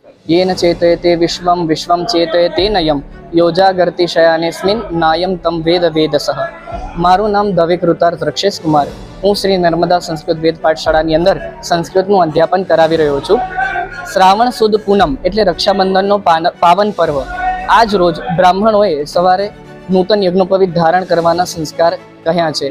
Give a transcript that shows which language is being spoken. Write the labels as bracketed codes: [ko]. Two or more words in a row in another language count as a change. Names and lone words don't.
[sa] येन चेतयते विश्वं विश्वं चेतयतेन यं योजागर्ति शयानेस्मिन् नायं तम वेद वेदसः। [gu] મારું નામ દવે કૃતાર્થ રક્ષેશ કુમાર। હું શ્રી નર્મદા સંસ્કૃત વેદ પાઠશાળાની અંદર સંસ્કૃતનું અધ્યાપન કરાવી રહ્યો છું। શ્રાવણ સુદ પૂનમ એટલે રક્ષાબંધનનો પાવન પર્વ। આજ રોજ બ્રાહ્મણોએ સવારે નૂતન યજ્ઞોપવીત ધારણ કરવાના સંસ્કાર કહ્યા છે।